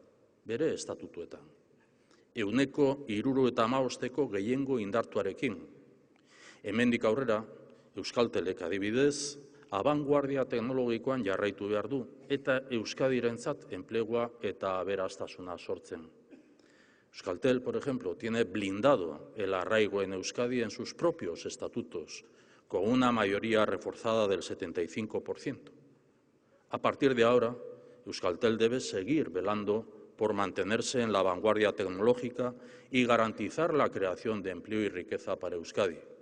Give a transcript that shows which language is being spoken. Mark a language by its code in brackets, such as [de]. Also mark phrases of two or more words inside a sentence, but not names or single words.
[eu] 75% gehiengo indartuarekin. Hemendik aurrera, Euskaltelek adibidez, abanguardia teknologikoan jarraitu behar du eta Euskadirentzat enplegua eta aberastasuna sortzen. [es] Euskaltel, por ejemplo, tiene blindado el arraigo en Euskadi en sus propios estatutos, con una mayoría reforzada del 75%. A partir de ahora, Euskaltel debe seguir velando por mantenerse en la vanguardia tecnológica y garantizar la creación de empleo y riqueza para Euskadi.